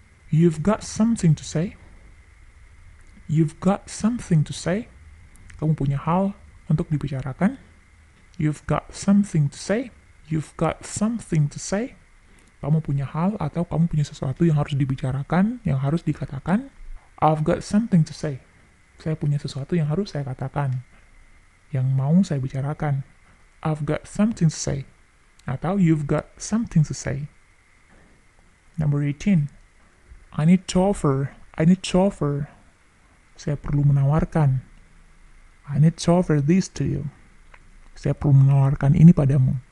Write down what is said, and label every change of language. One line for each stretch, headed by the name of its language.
English: You've got something to say. You've got something to say.
Indonesian: Kamu punya hal untuk dibicarakan.
English: You've got something to say. You've got something to say.
Indonesian: Kamu punya hal atau kamu punya sesuatu yang harus dibicarakan, yang harus dikatakan.
English: I've got something to say.
Indonesian: Saya punya sesuatu yang harus saya katakan, yang mau saya bicarakan.
English: I've got something to say.
Indonesian: Atau
English: you've got something to say. Number 18. I need to offer. I need to offer.
Indonesian: Saya perlu menawarkan.
English: I need to offer this to you.
Indonesian: Saya perlu menawarkan ini padamu.